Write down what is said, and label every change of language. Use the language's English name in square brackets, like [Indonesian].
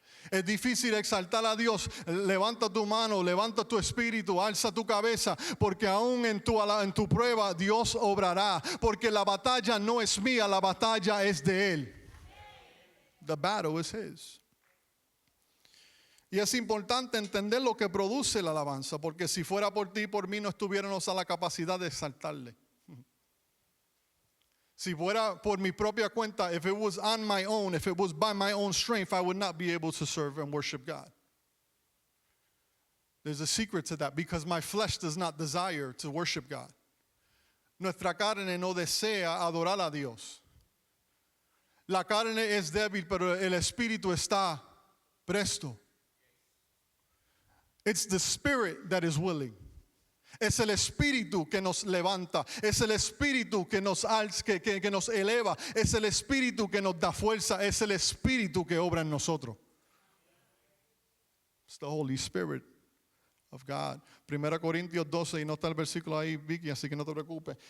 [Spanish] Es difícil exaltar a Dios, levanta tu mano, levanta tu espíritu, alza tu cabeza, porque aún en tu prueba Dios obrará, porque la batalla no es mía, la batalla es de Él. [English] The battle is His. [Spanish] Y es importante entender lo que produce la alabanza, porque si fuera por ti y por mí no estuviéramos a la capacidad de exaltarle. Si fuera por mi propia cuenta, [English] if it was on my own, if it was by my own strength, I would not be able to serve and worship God. There's a secret to that, because my flesh does not desire to worship God. [Spanish] Nuestra carne no desea adorar a Dios. La carne es débil, pero el espíritu está presto. [English] It's the spirit that is willing. [Spanish] Es el espíritu que nos levanta, es el espíritu que nos eleva, es el espíritu que nos da fuerza, es el espíritu que obra en nosotros. [English] It's the Holy Spirit of God. [Spanish] 1 Corintios 12, y no está el versículo ahí, Vicky, así que no te preocupes.